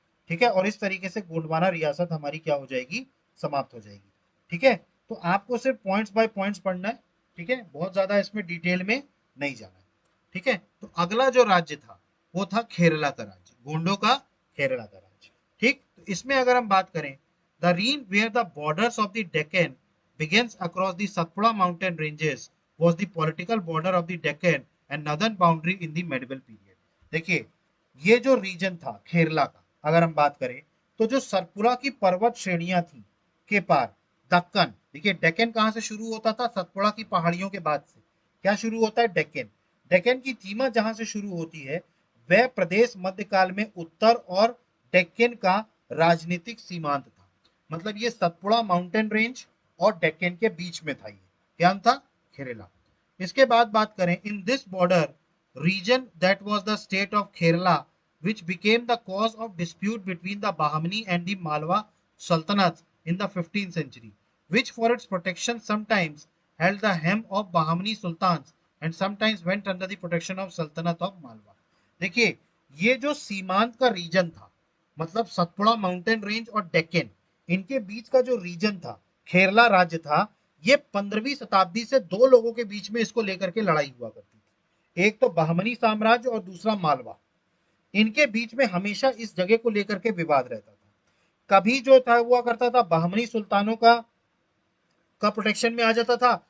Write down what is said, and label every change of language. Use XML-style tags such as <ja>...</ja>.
<hi>ठीक है, और इस तरीके से गोंडवाना रियासत हमारी क्या हो जाएगी? समाप्त हो जाएगी। ठीक है, तो आपको सिर्फ पॉइंट्स बाय पॉइंट्स पढ़ना है। ठीक है, बहुत ज्यादा इसमें डिटेल में नहीं जाना है। ठीक है, तो अगला जो राज्य था वो था खेरला का राज्य, गोंडों का खेरला का राज्य। ठीक, तो इसमें अगर हम बात करें,</hi> <en>The region where the borders of the Deccan begins across the Satpura mountain ranges was the political border of the Deccan and northern boundary in the medieval period.</en> <hi>देखिए ये जो रीजन था खेरला का अगर हम बात करें तो जो सतपुड़ा की पर्वत श्रेणियां थी के पार दक्कन, देखिए डेक्कन कहां से शुरू होता था? सतपुड़ा की पहाड़ियों के बाद से क्या शुरू होता है? डेक्कन। डेक्कन की सीमा जहां से शुरू होती है वह प्रदेश मध्यकाल में उत्तर और डेक्कन का राजनीतिक सीमांत था। मतलब ये सतपुड़ा माउंटेन रेंज और डेक्कन के बीच में था, ये क्या था? खेरला। इसके बाद बात करें,</hi> <en>In this border region that was the state of Kerala, which became the cause of dispute between the Bahmani and the Malwa Sultanates in the 15th century, which for its protection sometimes held the hem of Bahmani sultans and sometimes went under the protection of Sultanate of Malwa.</en> <hi>देखिए ये जो सीमांत का reason था, मतलब Satpura mountain range और डेक्कन, इनके बीच का जो रीजन था खेरला राज्य था, ये 15वीं शताब्दी से दो लोगों के बीच में इसको लेकर के लड़ाई हुआ करती थी। एक तो बहमनी साम्राज्य और दूसरा मालवा। इनके बीच में हमेशा इस जगह को लेकर के विवाद रहता था। कभी जो था हुआ करता था बहमनी सुल्तानों का प्रोटेक्शन में आ जाता था</hi>